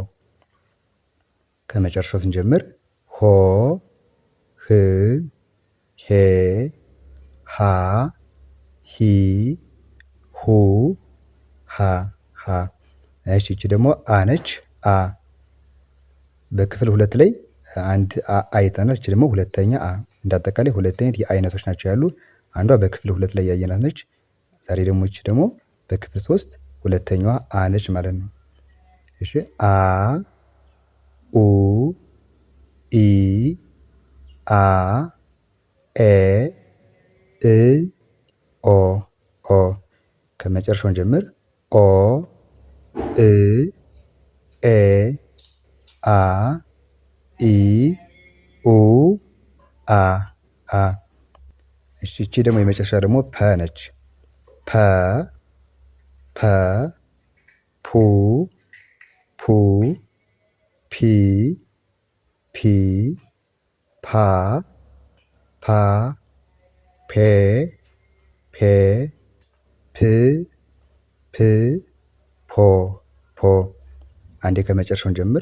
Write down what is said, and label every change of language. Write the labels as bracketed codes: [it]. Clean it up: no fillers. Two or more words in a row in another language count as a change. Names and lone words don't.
[am] ከመጨረሻው ስንጀምር ሆ ህ ሄ ሃ ሂ ሁ ሃ ሃ። እሺ ይቺ ደግሞ አ ነች። አ በክፍል 2 ላይ አንድ አ አይተናል። ይቺ ደግሞ ሁለተኛ አ። እንዳጠቃላይ ሁለት አይነት የአይነቶች ናቸው ያሉ። አንዷ በክፍል 2 ላይ ያየናት ነች። ዛሬ ደግሞ ይቺ ደግሞ በክፍል 3 ሁለተኛዋ አ ነች ማለት ነው። እሺ አ ኡ ኢ አ ኤ እ ኦ ኦ። ከመጨረሻውን ጀምር። ኦ እ ኤ አ ኢ ኡ አ አ። እሺ ይቺ ደግሞ የመጨረሻ ደግሞ ፐ ነች። ፐ ፐ ፑ ፑ ፒ ፒ ፓ ፓ ፔ ፔ ፕ ፕ ፖ ፖ አንዴ ከመጨረሻውን ጀምር